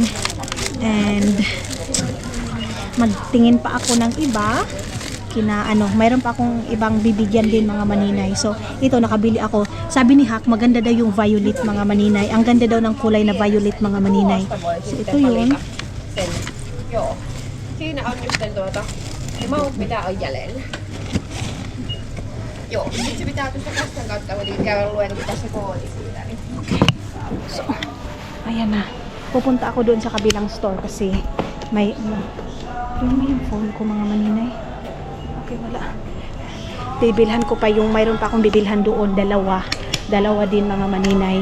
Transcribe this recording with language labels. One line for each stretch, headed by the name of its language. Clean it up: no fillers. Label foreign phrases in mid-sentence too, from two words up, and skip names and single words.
Filipino: And magtingin pa ako ng iba, mayroon pa akong ibang bibigyan din, mga maninay. So ito, nakabili ako. Sabi ni Hak, maganda daw yung violet, mga maninay. Ang ganda daw ng kulay na violet, mga maninay. So ito yun.
Finnish: Joo. Siinä on just maut mitä on jäljellä. Joo, nyt se pitää tuosta kassan kautta käydä luen tässä koodi siitä.
Filipino: So, ayan na. Pupunta ako doon sa kabilang store kasi may yung phone ko, mga maninay. Okay, wala. Bibilhan ko pa mayroon pa akong bibilhan doon, dalawa din, mga maninay.